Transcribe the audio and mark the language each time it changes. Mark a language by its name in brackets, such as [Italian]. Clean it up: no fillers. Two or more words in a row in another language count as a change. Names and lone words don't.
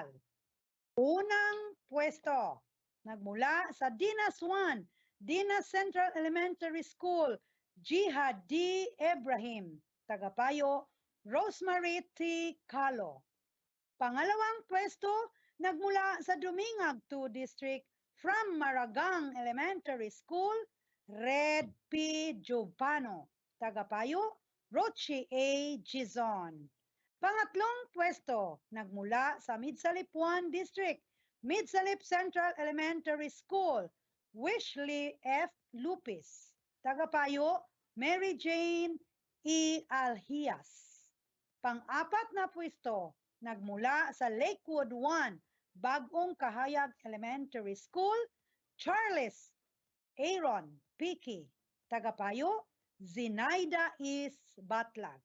[Filipino] Unang pwesto, nagmula sa Dinas 1, Dinas Central Elementary School, Jihad D. Ibrahim, tagapayo Rosemary T. Calo. Pangalawang pwesto, nagmula sa Dumingag 2 District, from Maragang Elementary School, Red P. Giovanno. Tagapayo, Rochi A. Gizon. Pangatlong pwesto, nagmula sa Midsalip 1 District, Midsalip Central Elementary School, Wishley F. Lupis. Tagapayo, Mary Jane E. Alhias. Pang-apat na pwesto, nagmula sa Lakewood 1, Bagong Kahayag Elementary School, Charles Aaron Piki. Tagapayo, Zinaida Is Batlag.